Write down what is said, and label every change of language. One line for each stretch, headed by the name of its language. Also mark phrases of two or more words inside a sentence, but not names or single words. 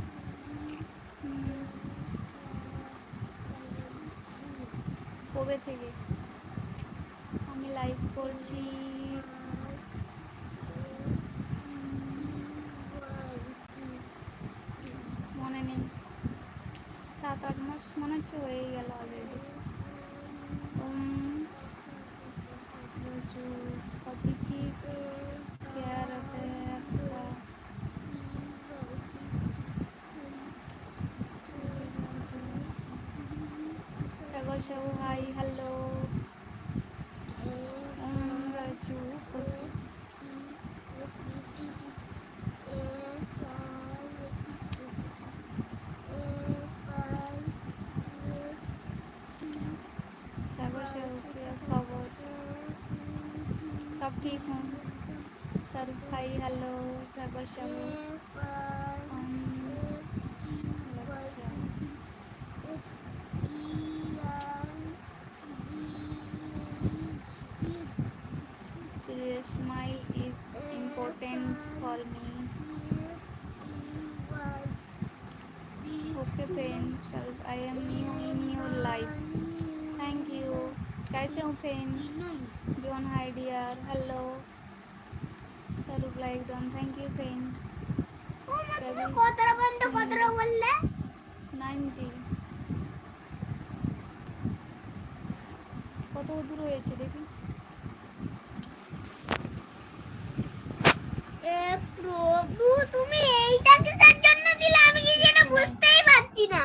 Bangla: কবে থেকে আমি লাইভ করছি? মনে নেই, 7-8 মাস মনে হচ্ছে হয়ে গেল অলরেডি।
Hindi: पीछे क्या रहता है आपका? सागर साहू हाय हेलो राजू सागर साहू क्या खबर? सब ठीक हूँ। सरूप भाई हेलो सागर साहू
English: smile is important for me. Okay friend, Sharuk, I am new in your life. Thank you.
Hindi: कैसे हो
English: friend? John hi dear. Hello. Sharuk like done. Thank you friend.
Bangla: কতটা বন্ধ কতটা বললে? 90 কত দূর হয়েছে দেখি। প্রভু তুমি এইটা কিসের জন্য দিলে আমি কি যেটা বুঝতেই পারছি না।